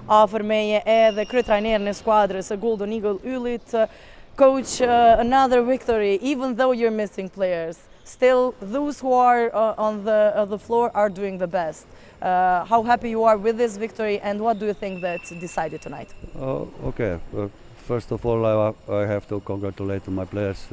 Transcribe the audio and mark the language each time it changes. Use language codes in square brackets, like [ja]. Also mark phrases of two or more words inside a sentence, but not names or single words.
[sq] afër meje edhe kryetrajnerin e skuadrës së Golden Eagle Yllit. [en] Coach, another victory, even though you're missing players. Still, those who are on the floor are doing the best. How happy you are with this victory, and what do you think that decided tonight? Okay. First of all, I have to congratulate my players.